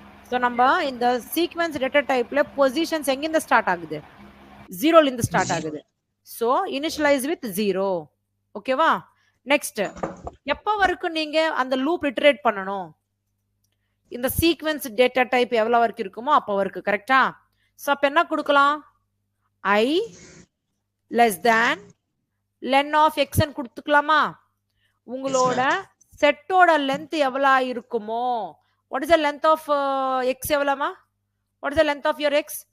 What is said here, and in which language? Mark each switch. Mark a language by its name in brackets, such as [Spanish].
[Tamil] So நம்ம இந்த sequence data டைப்ல பொசிஷன்ஸ் எங்க இருந்து ஸ்டார்ட் ஆகுது? 0ல இருந்து ஸ்டார்ட் ஆகுது. So initialise with 0. ஓகேவா? நெக்ஸ்ட் எப்ப வரைக்கும் நீங்க அந்த லூப் இட்டரேட் பண்ணணும்? இந்த சீக்வென்ஸ் டேட்டா டைப் எவ்வளவு வரைக்கும் இருக்குமோ அப்ப வரைக்கும். கரெக்ட்டா? சோ அப்ப என்ன கொடுக்கலாம்? [English] I less than len of x [Tamil] ன்னு கொடுத்துக்கலாமா? உங்களோட செட்டோட லென்த் எவ்வளவு இருக்குமோ? [English] what is the length of x எவ்வளவுமா? what is the length of your x?